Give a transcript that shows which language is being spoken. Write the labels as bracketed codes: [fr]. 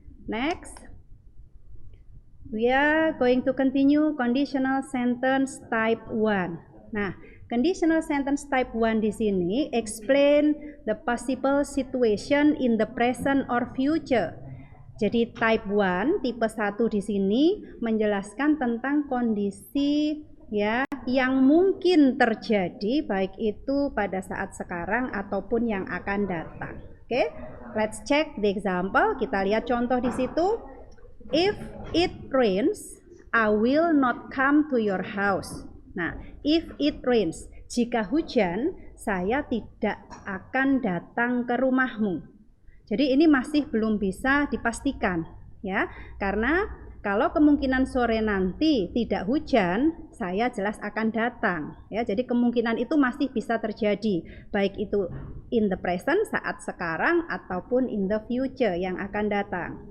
[en] Next, we are going to continue conditional sentence type 1. Conditional sentence type 1 [id] di sini [en] explain the possible situation in the present or future. [id] Jadi type 1, tipe 1 di sini menjelaskan tentang kondisi yang mungkin terjadi baik itu pada saat sekarang ataupun yang akan datang. [en] Oke, let's check the example. [id] Kita lihat contoh di situ. [en] If it rains, I will not come to your house. If it rains, [id] jika hujan, saya tidak akan datang ke rumahmu. Jadi ini masih belum bisa dipastikan karena kalau kemungkinan sore nanti tidak hujan, saya jelas akan datang Jadi kemungkinan itu masih bisa terjadi, baik itu [en] in the present [id] saat sekarang ataupun [en] in the future [id] yang akan datang.